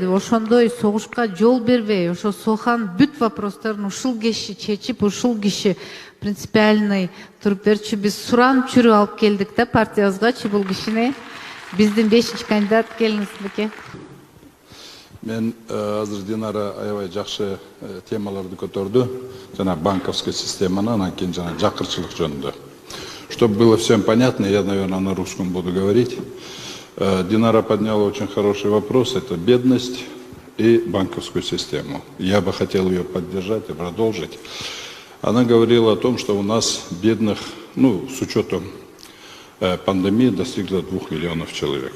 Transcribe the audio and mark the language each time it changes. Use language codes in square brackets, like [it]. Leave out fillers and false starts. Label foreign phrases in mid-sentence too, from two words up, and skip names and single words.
[ky] Ошондой согушка жол бербей, ошо Сохан бүт вопросторун ушул киши чечип, ушул киши принципиальный туруп берчү. Биз суранып жүрүп алып келдик да партиябызгачы бул кишини. Биздин 5-чи кандидат, келиңиз Беке. Мен азыр Динара аябай жакшы темаларды көтөрдү. Жана банковская системаны, анан кийин жана жакырчылык жөнүндө. [ru] Чтобы было всем понятно, я, наверное, на русском буду говорить. Динара подняла очень хороший вопрос. Это бедность и банковскую систему. Я бы хотел ее поддержать и продолжить. Она говорила о том, что у нас бедных, с учетом пандемии, достигла 2 миллионов человек.